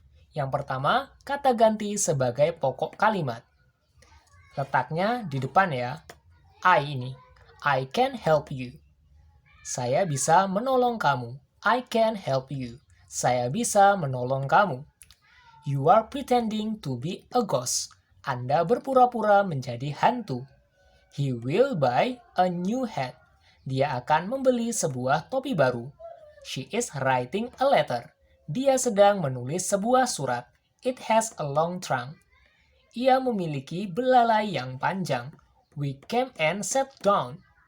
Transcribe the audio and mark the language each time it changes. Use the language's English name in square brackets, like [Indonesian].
[Indonesian] Yang pertama, kata ganti sebagai pokok kalimat. Letaknya di depan ya. I ini. [English] I can help you. [Indonesian] Saya bisa menolong kamu. [English] I can help you. [Indonesian] Saya bisa menolong kamu. [English] You are pretending to be a ghost. [Indonesian] Anda berpura-pura menjadi hantu. [English] He will buy a new hat. [Indonesian] Dia akan membeli sebuah topi baru. [English] She is writing a letter. [Indonesian] Dia sedang menulis sebuah surat. [English] It has a long trunk. [Indonesian] Ia memiliki belalai yang panjang. [English] We came and sat down.